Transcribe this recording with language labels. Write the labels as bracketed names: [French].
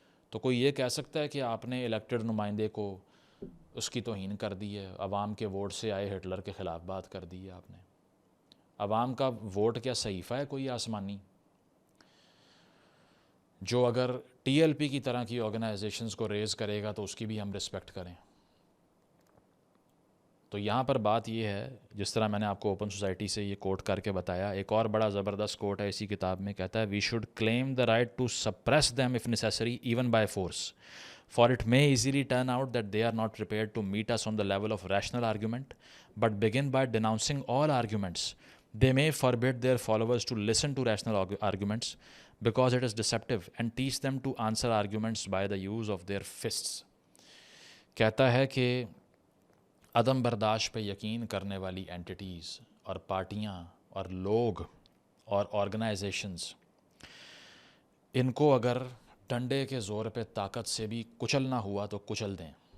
[Urdu] تو کوئی یہ کہہ سکتا ہے کہ آپ نے الیکٹڈ نمائندے کو اس کی توہین کر دی ہے، عوام کے ووٹ سے آئے ہٹلر کے خلاف بات کر دی ہے آپ نے؟ عوام کا ووٹ کیا صحیفہ ہے کوئی آسمانی جو اگر ٹی ایل پی کی طرح کی آرگنائزیشنز کو ریز کرے گا تو اس کی بھی ہم رسپیکٹ کریں؟ تو یہاں پر بات یہ ہے، جس طرح میں نے آپ کو اوپن سوسائٹی سے یہ کوٹ کر کے بتایا، ایک اور بڑا زبردست کوٹ ہے اسی کتاب میں. کہتا ہے [English] We should claim the right to suppress them if necessary even by force, for it may easily turn out that they are not prepared to meet us on the level of rational argument, but begin by denouncing all arguments. They may forbid their followers to listen to rational arguments because it is deceptive, and teach them to answer arguments by the use of their fists. [Urdu] کہتا ہے کہ عدم برداشت پہ یقین کرنے والی اینٹیز اور پارٹیاں اور لوگ اور آرگنائزیشنز، ان کو اگر ڈنڈے کے زور پہ طاقت سے بھی کچلنا ہوا تو کچل دیں.